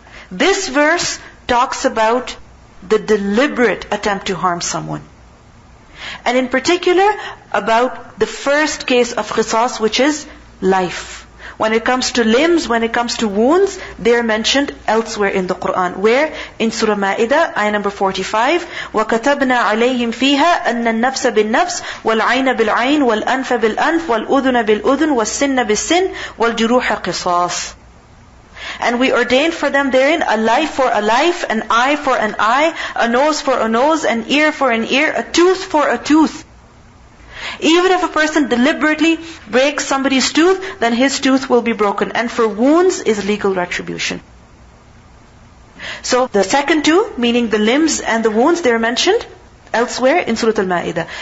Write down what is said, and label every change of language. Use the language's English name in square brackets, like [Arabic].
[English] This verse talks about the deliberate attempt to harm someone. And in particular, about the first case of qisas, which is life. When it comes to limbs, when it comes to wounds, they are mentioned elsewhere in the Qur'an. Where? In Surah Ma'idah, ayah number 45, [Arabic] وَكَتَبْنَا عَلَيْهِمْ فِيهَا أَنَّ النَّفْسَ بِالنَّفْسِ وَالْعَيْنَ بِالْعَيْنِ وَالْأَنْفَ بِالْأَنْفِ وَالْأُذُنَ بِالْأُذُنِ وَالسِّنَّ بِالسِّنِّ وَالْجُرُوحَ قِصَاص. [English] And we ordained for them therein a life for a life, an eye for an eye, a nose for a nose, an ear for an ear, a tooth for a tooth. Even if a person deliberately breaks somebody's tooth, then his tooth will be broken. And for wounds is legal retribution. So the second two, meaning the limbs and the wounds, they are mentioned elsewhere in Surah Al-Ma'idah.